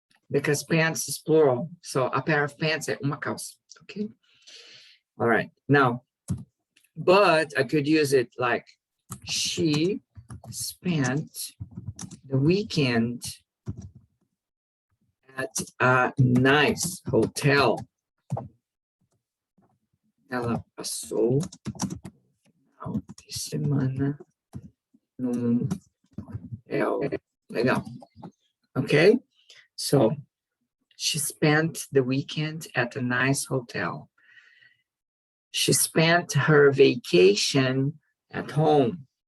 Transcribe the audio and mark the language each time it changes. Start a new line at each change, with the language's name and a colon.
English: Because pants is plural, so a pair of pants
Portuguese: é uma calça,
English: okay? All right, now, but I could use it like, she spent the weekend at a nice hotel.
Portuguese: Ela passou final de semana num hotel. Legal.
English: Okay? So, she spent the weekend at a nice hotel. She spent her vacation at home.